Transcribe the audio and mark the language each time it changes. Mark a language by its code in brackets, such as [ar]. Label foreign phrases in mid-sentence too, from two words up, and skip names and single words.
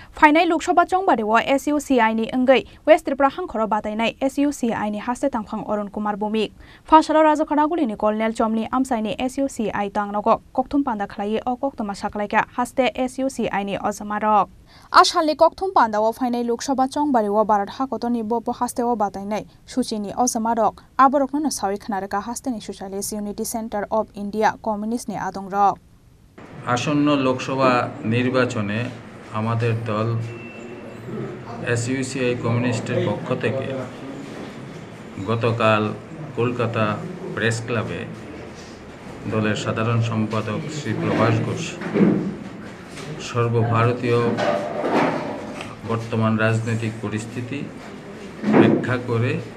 [trp] फाइनाय लोकसभा चंबादेव SUCI नि अंगै वेस्ट त्रिपुरा हांखर बादायनाय SUCI नि हास्ते तांफां अरुण कुमार भौमिक फासालाव राजखानागुलिनि कलनेल चमनि आमसाइनि SUCI तांनागो कक्थुम पान्दा खलायै अ कक्तमा साखलायका हास्ते SUCI नि अजमारक आसालनि कक्थुम पान्दाव फाइनाय लोकसभा चंबादेव भारत हाकतनि बप हास्तेव बादायनाय सुचिनि अजमारक आबरकनो सावि खनारका हास्तेनि सोशलिस्ट यूनिटी सेंटर अफ इंडिया कम्युनिस्टनि आदंरक [bn] আসন্ন লোকসভা নির্বাচনে আমাদের দল SUCI কমিউনিস্টের পক্ষ থেকে গতকাল কলকাতা প্রেস ক্লাবে দলের সাধারণ সম্পাদক শ্রী প্রভাস ঘোষ সর্বভারতীয় বর্তমান রাজনৈতিক পরিস্থিতি ব্যাখ্যা করে